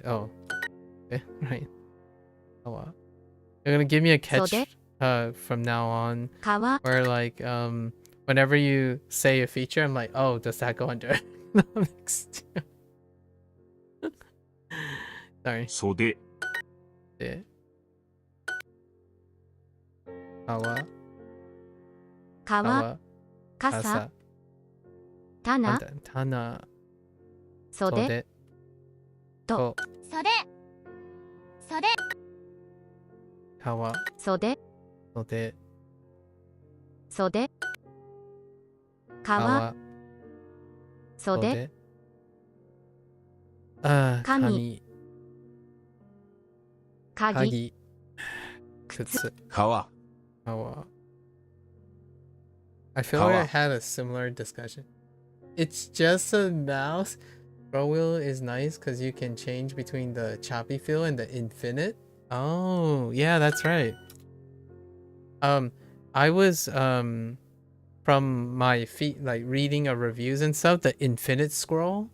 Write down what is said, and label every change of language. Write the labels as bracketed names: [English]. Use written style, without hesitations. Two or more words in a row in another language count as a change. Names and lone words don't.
[English] Oh, okay, right. Oh wow. You're gonna give me a catch [Japanese] Sode? [English] from now on, [Japanese] 川 [English] where like whenever you say a feature, I'm like, oh, does that go under economics too? Sorry. [Japanese] 袖、 Yeah. Kawa. 川 Kawa. 傘棚 Tana. 袖 To. 袖袖 Kawa. 袖 Sode. 袖川 Kawa. 袖 Kami. 鍵鍵。靴. 川、 [English] Kawa. I feel like I [Japanese] Kawa. [English] had a similar discussion. It's just a mouse. Scroll wheel is nice because you can change between the choppy feel and the infinite. Oh, yeah, that's right. I was from my feet like reading reviews and stuff, the infinite scroll.